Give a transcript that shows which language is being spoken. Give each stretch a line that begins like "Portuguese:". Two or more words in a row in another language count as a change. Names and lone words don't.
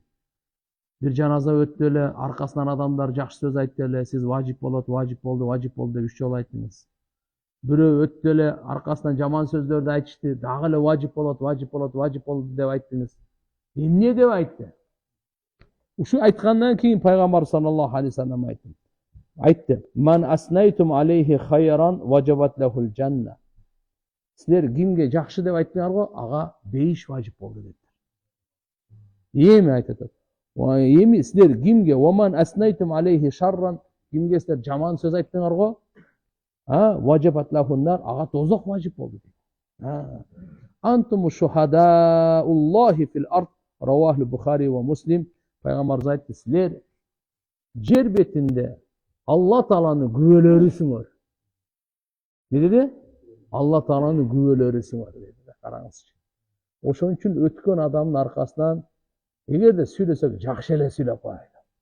Kyrgyz: Бир жаназа өттү эле, аркасынан адамдар жакшы сөз айтты эле, сиз важип болот, важип болду деп 3 жолу айттыңыз. Бирөө өттү эле, аркасынан жаман сөздөрдү айтышты, дагы эле важип болот, важип болот, важип болду деп айттыңыз. Эмне деп айтты? Ушу айткандан кийин пайгамбар
Arabic: صلى الله عليه وسلم
Kyrgyz: айтты.
Arabic: من أثنيتم عليه خيرا وجبت له الجنة.
Kyrgyz: Силер кимге жакшы деп айттыңарго, ага бейиш важип болду деди. Эми айтат. Эми силер кимге
Arabic: ومن أثنيتم عليه شرا,
Kyrgyz: кимге силер жаман сөз айттыңарго,
Arabic: وجبت له النار,
Kyrgyz: ага тозок важип болду деди.
Arabic: أنتم شهداء الله في الأرض رواه البخاري ومسلم.
Kyrgyz: Пайгамбарыбыз айтты, силер жер бетинде Алла Тааланын күбөлөрүсүңөр. Не деди? Алла Тааланын күбөлөрүсүңөр деди. Караңызчы. Ошон үчүн өткөн адамдын аркасынан эгерде сүйлөсөк, жакшы эле сүйлөп коелу.